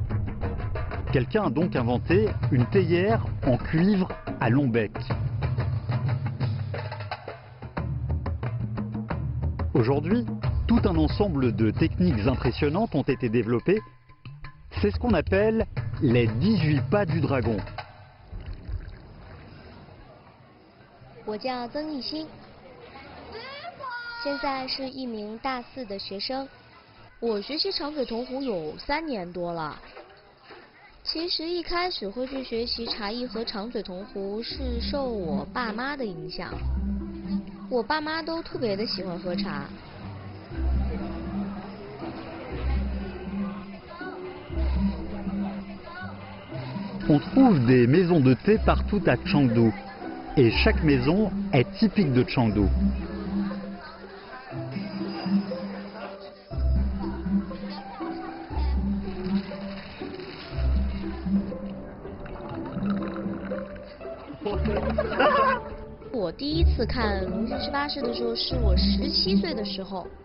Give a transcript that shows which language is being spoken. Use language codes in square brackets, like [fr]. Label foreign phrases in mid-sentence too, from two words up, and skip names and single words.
[fr] Quelqu'un a donc inventé une théière en cuivre à long bec. Aujourd'hui, tout un ensemble de techniques impressionnantes ont été développées. C'est ce qu'on appelle les 18 pas du dragon. [zh] 我叫曾艺兴，现在是一名大4的学生。我学习长嘴铜壶有3年多了。其实一开始会去学习茶艺和长嘴铜壶是受我爸妈的影响。我爸妈都特别的喜欢喝茶。 [fr] On trouve des maisons de thé partout à Chengdu. Et chaque maison est typique de Chengdu. [zh] « 我第一次看龙兴18世的时候，是我17岁的时候。